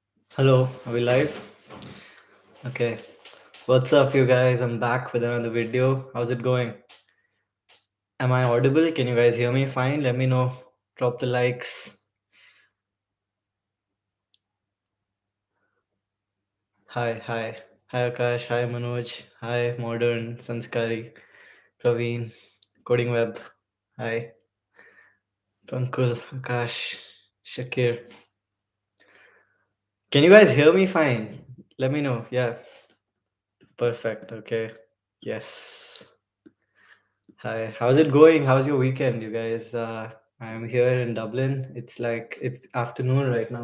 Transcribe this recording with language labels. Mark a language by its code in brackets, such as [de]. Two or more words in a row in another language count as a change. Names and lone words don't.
[en] Hello, are we live? Okay. What's up, you guys? I'm back with another video. How's it going? Am I audible? Can you guys hear me fine? Let me know. Drop the likes. Hi, hi. Hi, Akash. Hi, Manoj. Hi, Modern, Sanskari, Praveen, Coding Web. Hi, Pankul, Akash, Shakir. Can you guys hear me fine? Let me know. Yeah, perfect. Okay. Yes. Hi, how's it going? How's your weekend, you guys? I'm here in Dublin. It's afternoon right now.